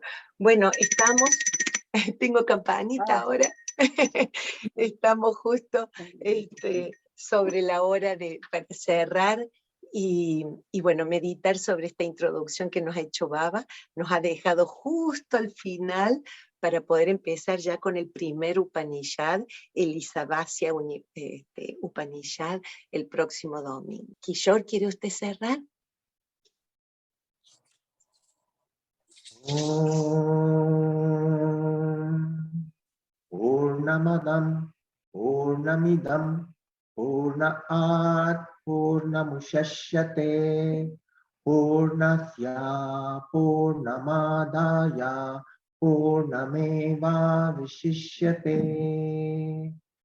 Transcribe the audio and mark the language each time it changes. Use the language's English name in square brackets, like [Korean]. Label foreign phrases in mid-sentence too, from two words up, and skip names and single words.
[Spanish] Bueno, tengo campanita ahora, estamos justo sobre la hora para cerrar y bueno, meditar sobre esta introducción que nos ha hecho Baba, nos ha dejado justo al final para poder empezar ya con el primer Upanishad, el Isavasya Upanishad, el próximo domingo. Kishore, ¿quiere usted cerrar? [Sanskrit] पूर्णमदम् पूर्णमिदम् पूर्णात् पूर्णमुशश्यते पूर्णस्य पूर्णमदाय पूर्णमेव विशिष्यते.